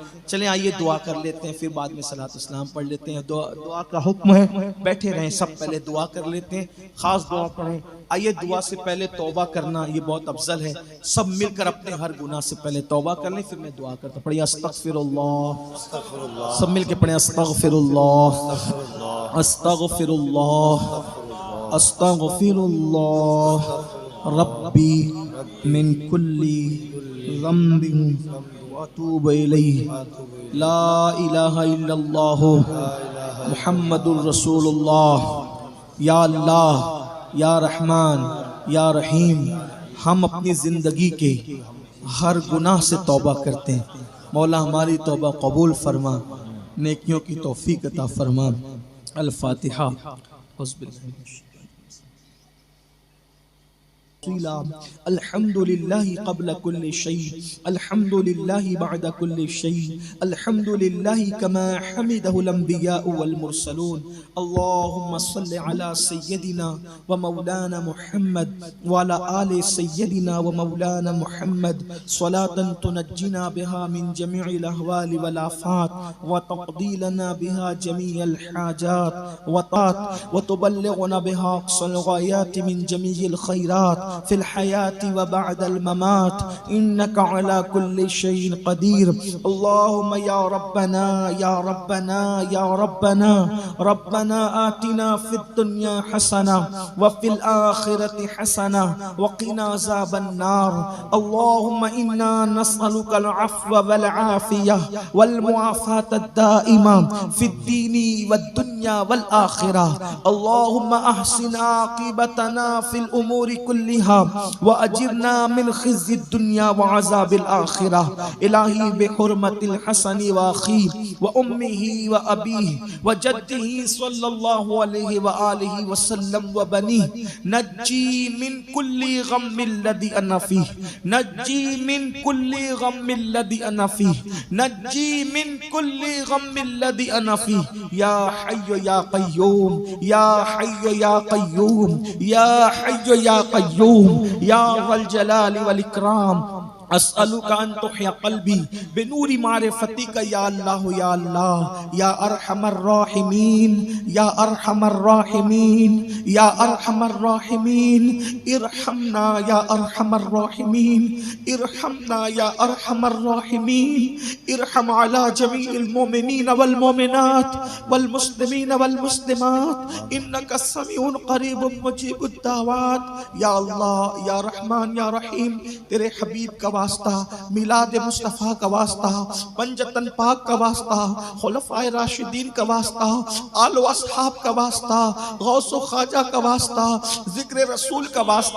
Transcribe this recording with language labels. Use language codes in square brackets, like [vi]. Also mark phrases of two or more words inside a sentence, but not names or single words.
[ur] چلیں آئیے دعا کر لیتے ہیں، پھر بعد میں صلات اسلام پڑھ لیتے ہیں. دعا کا حکم ہے، بیٹھے رہیں سب، پہلے دعا کر لیتے ہیں، خاص دعا کریں. آئیے دعا سے پہلے توبہ کرنا یہ بہت افضل ہے. سب مل کر اپنے ہر گناہ سے پہلے توبہ کر لیں، پھر میں دعا کرتا. پڑھیے استغفراللہ، سب مل کر پڑھے [ar] استغفر الله، استغفر الله، استغفر الله ربي من كل ذنب وأتوب إليه، لا إله إلا الله محمد رسول الله. يا الله، يا رحمان، يا رحيم, [ur] ہم اپنی زندگی کے ہر گناہ سے توبہ کرتے ہیں. مولا ہماری توبہ قبول فرما، نیکیوں کی توفیق عطا فرما. अल-फातिहा। [ar] الحمد لله قبل كل شيء، الحمد لله بعد كل شيء، الحمد لله كما حمده الأنبياء والمرسلون. اللهم صل على سيدنا ومولانا محمد وعلى آل سيدنا ومولانا محمد صلاة تنجينا بها من جميع الأهوال والآفات وتقضي لنا بها جميع الحاجات وتات وتبلغنا بها أقصى الغايات من جميع الخيرات في الحياة وبعد الممات، إنك على كل شيء قدير. اللهم يا ربنا، يا ربنا، يا ربنا، ربنا آتنا في الدنيا حسنة وفي الآخرة حسنة وقنا عذاب النار. اللهم إنا نسألك العفو والعافية والمعافاة الدائمة في الدين والدنيا والآخرة. اللهم أحسن عاقبتنا في الأمور كلها وأجرنا من خزي الدنيا وعذاب الآخرة. إلهي بحرمة الحسن وأخي وأمه وأبيه وجده صلى الله عليه وآله وسلم وبنيه، نجني من كل غم الذي أنا فيه، نجني من كل غم الذي أنا فيه، نجني من كل غم الذي أنا فيه. يا حي يا قيوم، يا حي يا قيوم، يا حي يا قيوم، يا ذا الجلال والإكرام. أسألك أن تحيي قلبي بنور معرفتك يا الله، يا الله، يا أرحم الراحمين، يا أرحم الراحمين، يا أرحم الراحمين. ارحمنا يا أرحم الراحمين، ارحمنا يا أرحم الراحمين. ارحم على جميع المؤمنين والمؤمنات والمسلمين والمسلمات، إنك سميع قريب مجيب الدعوات. يا الله، يا رحمان، يا رحيم, [ur] تیرے حبیب کا واسطہ، میلاد مصطفیٰ کا واسطہ، پنجتن پاک کا واسطہ، خلفائے راشدین کا واسطہ، آل و اصحاب کا واسطہ، غوث و خواجہ کا واسطہ، ذکر رسول کا واسطہ.